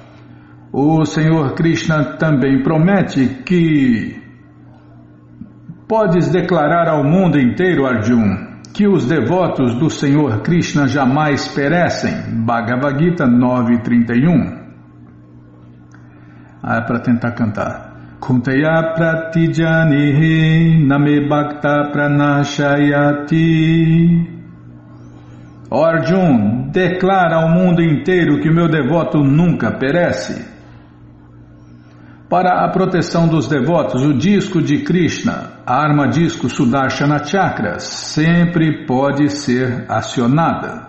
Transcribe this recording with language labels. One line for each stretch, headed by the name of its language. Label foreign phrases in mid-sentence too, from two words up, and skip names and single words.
Portuguese: O Senhor Krishna também promete que podes declarar ao mundo inteiro, Arjuna, que os devotos do Senhor Krishna jamais perecem. Bhagavad Gita 9.31. Para tentar cantar.
Sanskrit: Kunteya pratijanihi name bhakta pranashayati.
Portuguese: Ó Arjuna, declara ao mundo inteiro que o meu devoto nunca perece. Para a proteção dos devotos, o disco de Krishna, a arma disco Sudarshana Chakra, sempre pode ser acionada.